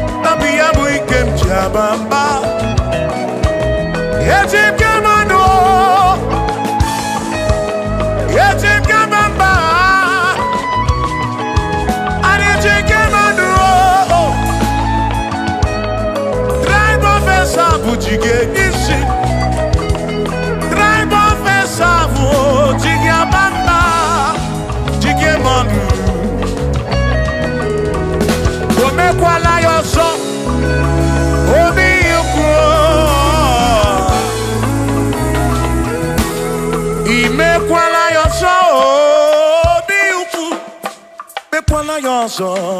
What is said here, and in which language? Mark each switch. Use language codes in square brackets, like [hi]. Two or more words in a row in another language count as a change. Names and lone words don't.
[ig] Ọ bụ ya bụ ike m ji aba mba. Eji m gị mmanụ o. Eji m gị ama mba. Anyị ji gị mmanụ o. [en] Tribe of Esau [ig] bụ ji gị n'isi. [en] Tribe of Esau [ig] bụ ji gị aba mba. Ji gị mmanụ. O mekwala ya ọzọ. Obi ya ukwu. I mekwala ya ọzọ. Obi ya ukwu. Mekwala ya ọzọ.